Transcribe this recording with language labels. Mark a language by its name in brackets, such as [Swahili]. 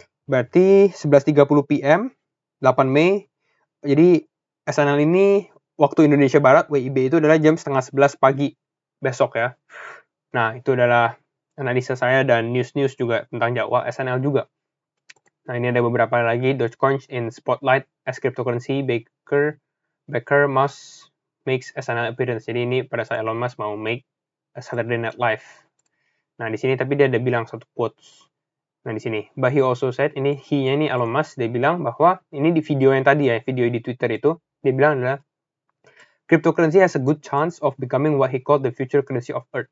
[Indonesian] Berarti 11:30 p.m. 8 Mei. Jadi SNL ini waktu Indonesia Barat, WIB itu adalah jam setengah 11 pagi besok ya. Nah, itu adalah analisa saya dan news-news juga tentang jadwal SNL juga. Nah, ini ada beberapa lagi. [English] Dogecoin in spotlight as cryptocurrency. Baker Musk makes SNL appearance. [Indonesian] Jadi ini pada saat Elon Musk mau [English] make a Saturday Night Live. [Indonesian] Nah, di sini tapi dia ada bilang satu quotes. Nah, di sini. [English] But he also said, [Indonesian] ini he-nya ini Elon Musk, dia bilang bahwa ini di video yang tadi ya, video di Twitter itu, dia bilang adalah [English] cryptocurrency has a good chance of becoming what he called the future currency of Earth.